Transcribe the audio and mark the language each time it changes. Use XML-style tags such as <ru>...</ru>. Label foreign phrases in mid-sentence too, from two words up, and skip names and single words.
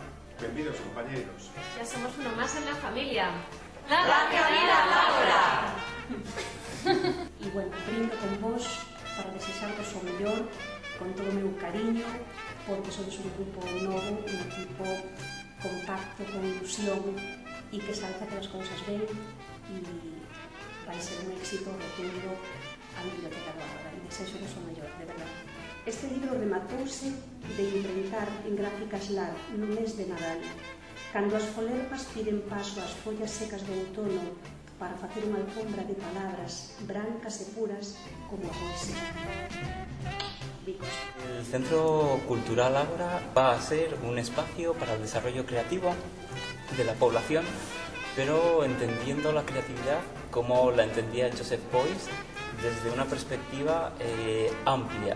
<es>Bienvenidos, compañeros. Ya somos uno más en la familia. ¡La vida Laura!</es> <gl>E, bueno, brindo con vos para desexaros o mellor, con todo o meu cariño, porque sois un grupo novo, un equipo compacto, con ilusión, e que sabe facer as cousas ben, e vai ser un éxito rotundo a Biblioteca do Ágora, e desexo o mellor, de verdade. Este libro rematouse de imprentar en gráficas LAR no mes de Nadal, cando as folerpas piden paso ás follas secas do outono para facer unha alfombra de palabras brancas e puras como a poesía. Vicos.</gl> <es>El Centro Cultural Ágora va a ser un espacio para el desarrollo creativo de la población, pero entendiendo la creatividad como la entendía Joseph Beuys, desde una perspectiva amplia.</es>